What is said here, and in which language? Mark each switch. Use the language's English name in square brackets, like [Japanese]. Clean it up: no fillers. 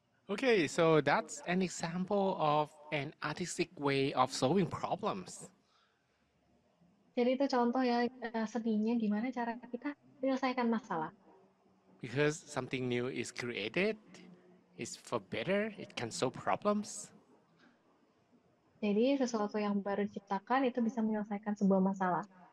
[English] Okay, so that's an example of an artistic way of solving problems. [Indonesian] Jadi itu contoh ya seninya gimana cara kita menyelesaikan masalah. [English] Because something new is created, it's for better, it can solve problems. [Indonesian] Jadi sesuatu yang baru diciptakan itu bisa menyelesaikan sebuah masalah.